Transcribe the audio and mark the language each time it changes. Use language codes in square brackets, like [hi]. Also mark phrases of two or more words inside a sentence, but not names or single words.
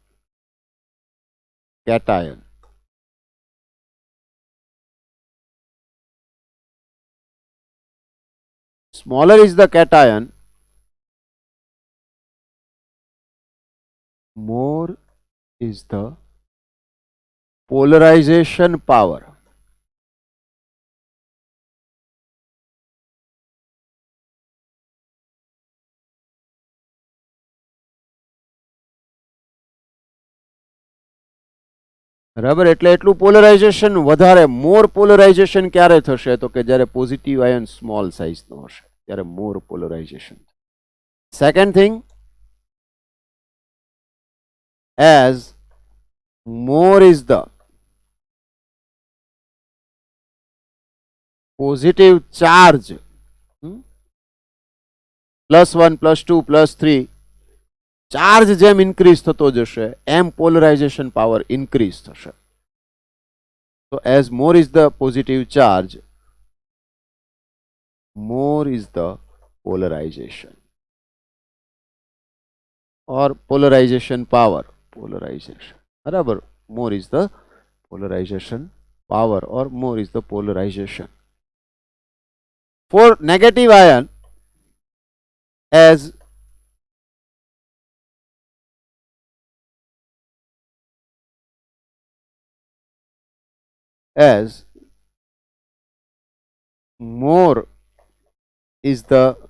[en] cation, smaller is the cation, more is the polarization power. [gu] બરાબર. એટલે એટલું પોલરાઇઝેશન વધારે [en] more polarization [gu] ક્યારે થશે તો કે જ્યારે [en] positive ion small [gu] સાઇઝનો હશે ત્યારે [en] more polarization. second thing, as more is the positive charge, [gu] +1 +2 +3 ચાર્જ જેમ ઇન્ક્રીઝ થતો જશે એમ [en] polarization power increase [gu] થશે. [en] તો as more is the positive charge, more is the polarization or polarization power. Polarization. બરાબર. More is the polarization power or more is the polarization. For negative ion, as more is the